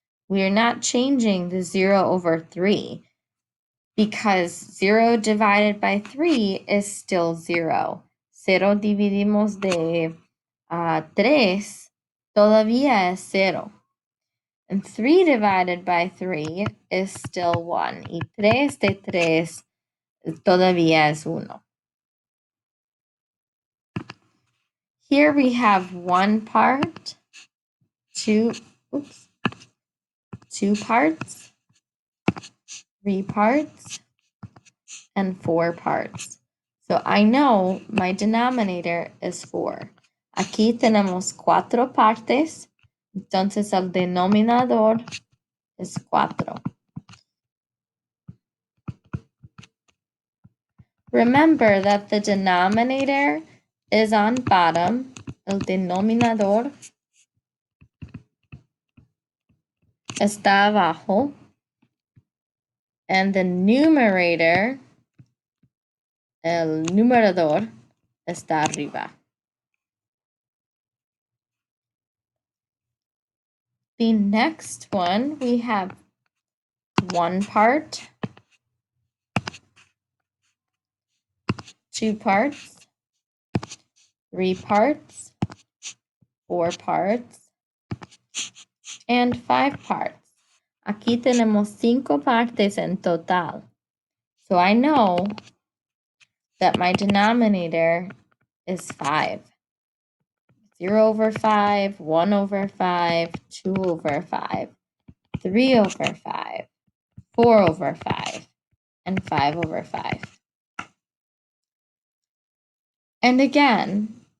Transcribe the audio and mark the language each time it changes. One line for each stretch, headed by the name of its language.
English: We are not changing the 0 over 3 because 0 divided by 3 is still 0.
Spanish: 0 dividimos de 3 todavía es 0.
English: And 3 divided by 3 is still 1.
Spanish: Y 3 de 3 todavía es 1.
English: Here we have one part, two parts, 3 parts, and 4 parts. So I know my denominator is 4.
Spanish: Aquí tenemos 4 partes, entonces el denominador es 4.
English: Remember that the denominator is on bottom, el denominador está abajo, and the numerator, el numerador, está arriba. The next one, we have one part, two parts, 3 parts, 4 parts, and 5 parts.
Spanish: Aquí tenemos 5 partes en total.
English: So I know that my denominator is 5. 0 over 5, 1 over 5, 2 over 5, 3 over 5, 4 over 5, and 5 over 5. And again,